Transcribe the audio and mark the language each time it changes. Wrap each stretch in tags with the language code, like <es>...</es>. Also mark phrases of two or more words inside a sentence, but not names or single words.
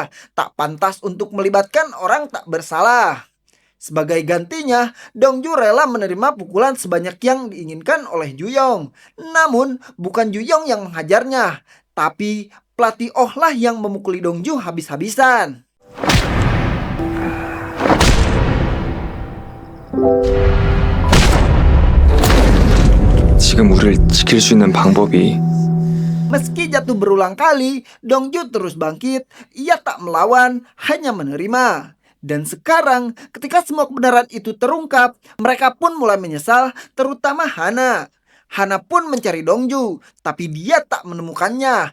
<id>Tak pantas untuk melibatkan orang tak bersalah. Sebagai gantinya, Dongju rela menerima pukulan sebanyak yang diinginkan oleh Juyong. Namun, bukan Juyong yang menghajarnya, tapi pelatih Oh lah yang memukuli Dongju habis-habisan.</id> <ko>지금 우리를 지킬 수 있는 방법이</ko> <id>Meski jatuh berulang kali, Dongju terus bangkit. Ia tak melawan, hanya menerima. Dan sekarang, ketika semua kebenaran itu terungkap, mereka pun mulai menyesal, terutama Hana. Hana pun mencari Dongju, tapi dia tak menemukannya.</id>